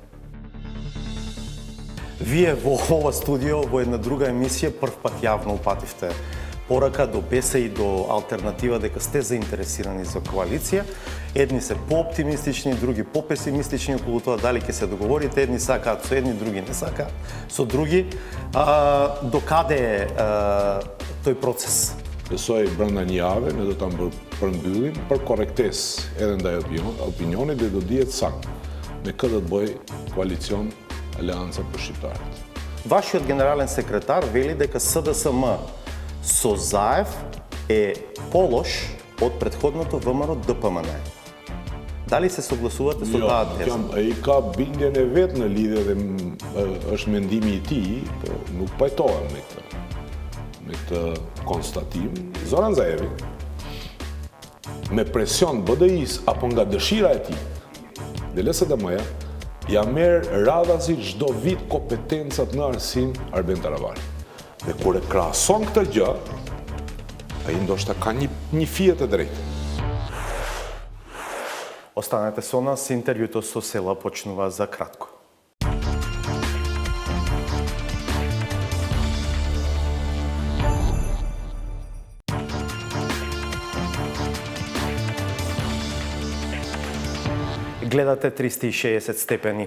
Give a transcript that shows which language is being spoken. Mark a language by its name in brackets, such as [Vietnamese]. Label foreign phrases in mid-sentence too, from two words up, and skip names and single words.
[Macedonian] Вие во ова студио во една друга емисија прв пат јавно упативте порака до БЕС и до алтернатива дека сте заинтересирани за коалиција. Едни се пооптимистични, други попесимистични околу тоа дали ќе се договорите. Едни сакаат со едни, други не сакаат со други. До каде е тој процес? [Albanian] Besoj brenda një jave ne do ta përmbyllim për korrektes edhe ndaj opinionit dhe do dihet sakt me kë do të bëj koalicion Aleanca për Shqiptarët. [Macedonian] Вашиот генерален секретар вели дека СДСМ со Заев е полош од претходното ВМРО ДПМН. Дали се согласувате со таа теза? [Albanian] Ai ka bindjen e vet në lidhje dhe është mendimi i tij, po nuk pajtohem me këtë konstatim. Zoran Zaevi, me presion BDI-s apo nga dëshira e tij, dhe LSDM-ja, ja merr radhazi çdo vit kompetencat në arsim Arben Taravari. Dhe kur e krahason këtë gjë, ai ndoshta ka një fije të drejtë. [Macedonian] Останете со нас, интервјуто со Села почнува за кратко. Гледате 360 степени.